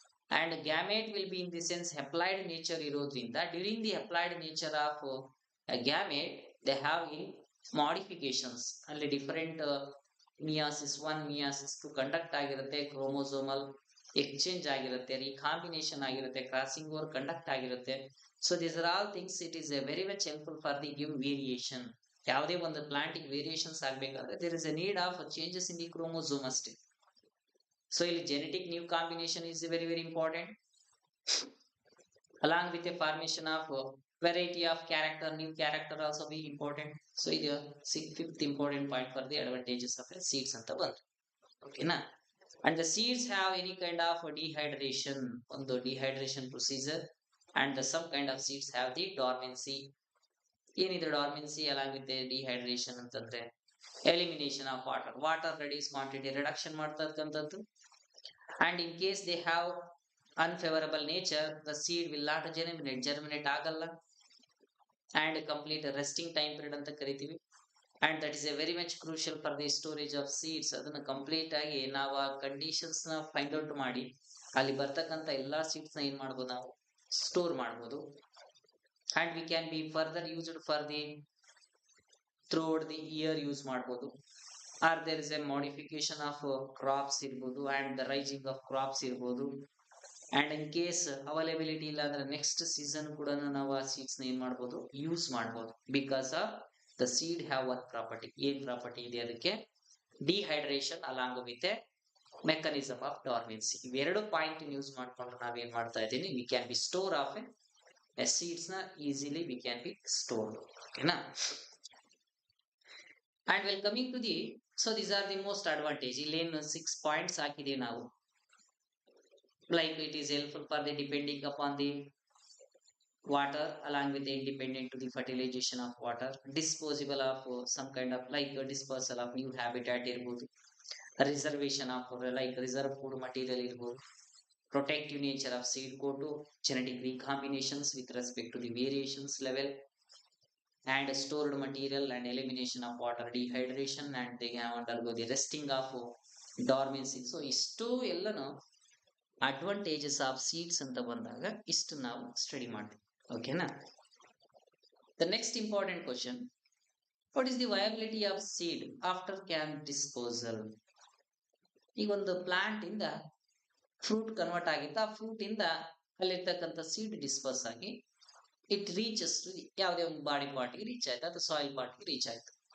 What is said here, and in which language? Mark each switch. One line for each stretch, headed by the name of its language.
English: And gamete will be in the sense applied nature ಇರೋದ್ರಿಂದ during the applied nature of gamete they have in modifications ಅಲ್ಲಿ different meiosis 1 meiosis 2 conduct ಆಗಿರುತ್ತೆ, chromosomal exchange ಆಗಿರುತ್ತೆ, recombination ಆಗಿರುತ್ತೆ, crossing over conduct ಆಗಿರುತ್ತೆ. So these are all things it is very much helpful for the give variation.
Kannada: ಯಾವುದೇ ಒಂದು ಪ್ಲಾಂಟಿಗೆ variations ಆಗಬೇಕಾದ್ರೆ
English: There is a need of changes in the chromosome ಅಷ್ಟೇ. So ಇಲ್ಲಿ genetic new combination is very very important along with a formation of variety of character, new character also be important. So ಇದು fifth important point for the advantages of a seeds
Kannada: ಅಂತ ಬಂತು.
English: Okay na? And the seeds have any kind of dehydration on the dehydration procedure, and some kind of seeds have the dormancy. ಏನಿದೆ dormancy along with the dehydration
Kannada: ಅಂತಂದ್ರೆ
English: elimination of water reduce quantity reduction ಮಾಡ್ತಕ್ಕಂಥದ್ದು. And in case they have unfavorable nature, the seed will not germinate
Kannada: ಆಗಲ್ಲ,
English: and complete resting time period
Kannada: ಅಂತ ಕರಿತೀವಿ.
English: And that is a very much crucial for the storage of seeds.
Kannada: ಅದನ್ನ complete ಆಗಿ ನಾವು ಆ conditions ನ find out ಮಾಡಿ ಅಲ್ಲಿ ಬರ್ತಕ್ಕಂಥ ಎಲ್ಲಾ ಸೀಡ್ಸ್ ನ ಏನ್ ಮಾಡ್ಬೋದು, ನಾವು ಸ್ಟೋರ್ ಮಾಡ್ಬೋದು.
English: and we can be further used for the throughout the year
Kannada: use ಮಾಡ್ಬೋದು.
English: or there is a modification of crops
Kannada: ಇರ್ಬೋದು,
English: and the rising of crops ಇರ್ಬೋದು.
Kannada: ಅಂಡ್ ಇನ್ ಕೇಸ್ ಅವೈಲಬಿಲಿಟಿ ಇಲ್ಲ ಅಂದ್ರೆ ನೆಕ್ಸ್ಟ್ ಸೀಸನ್ ಕೂಡ ನಾವು ಆ seeds ನ ಏನ್ ಮಾಡ್ಬೋದು, ಯೂಸ್ ಮಾಡ್ಬೋದು.
English: Because of the seed have one property.
Kannada: ಏನ್ ಪ್ರಾಪರ್ಟಿ ಇದೆ ಅದಕ್ಕೆ?
English: Dehydration along with a mechanism of dormancy.
Kannada: ಇವೆರಡು ಪಾಯಿಂಟ್ ಯೂಸ್ ಮಾಡ್ಕೊಂಡು ನಾವೇನ್ ಮಾಡ್ತಾ ಇದ್ದೀನಿ,
English: We can be store of a seeds ನ easily we can be store. ಓಕೆನಾ? And well coming to the, so these are the most advantage.
Kannada: ಇಲ್ಲೇನು 6 points ಹಾಕಿದೀವಿ ನಾವು.
English: Like it is helpful for the depending upon the water along with the independent to the fertilization of water, disposable of some kind of like dispersal of new habitat
Kannada: irbodu,
English: reservation of like reserve food material irbodu, protective nature of seed go to genetic recombinations with respect to the variations level, and stored material and elimination of water dehydration, and they can undergo the resting of dormancy.
Kannada: So istu ellanu
English: advantages of seeds
Kannada: ಅಂತ ಬಂದಾಗ ಇಷ್ಟು ನಾವು study ಮಾಡ್ತೀವಿ. ಓಕೆನಾ?
English: The next important question, what is the viability of seed after can disposal?
Kannada: ಈಗ ಒಂದು plant ಇಂದ fruit convert ಆಗಿತ್ತು, ಆ ಫ್ರೂಟ್ ಇಂದ ಅಲ್ಲಿರ್ತಕ್ಕಂಥ ಸೀಡ್ ಡಿಸ್ಪೋಸ್ ಆಗಿ
English: it reaches to
Kannada: ಯಾವುದೇ ಒಂದು ಬಾಡಿ ಪಾರ್ಟ್ಗೆ ರೀಚ್ ಆಯ್ತು, ಅದು ಸಾಯಿಲ್ ಪಾರ್ಟ್ಗೆ ರೀಚ್ ಆಯ್ತು.